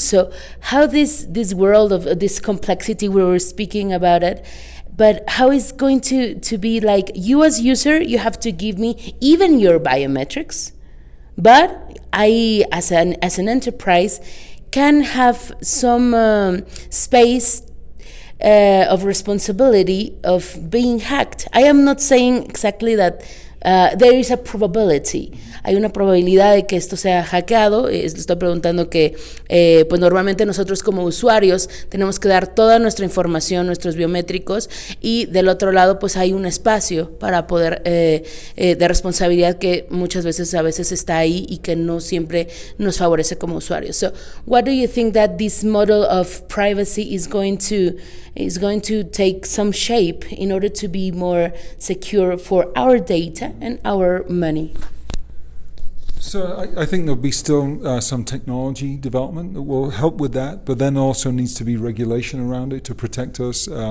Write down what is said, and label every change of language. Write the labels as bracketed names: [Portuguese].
[English] So how this world of this complexity, we were speaking about it, but how is going to be like, you as user, you have to give me even your biometrics, but I as an enterprise can have some space of responsibility of being hacked. I am not saying exactly that. There is a probability. [Spanish] Hay una probabilidad de que esto sea hackeado. Estoy preguntando que pues normalmente nosotros como usuarios tenemos que dar toda nuestra información, nuestros biométricos, y del otro lado pues hay un espacio para poder de responsabilidad que muchas veces está ahí y que no siempre nos favorece como usuarios. [English] So what do you think that this model of privacy is going to take some shape in order to be more secure for our data and our money? So I think there'll be still some technology development that will help with that, but then also needs to be regulation around it to protect us.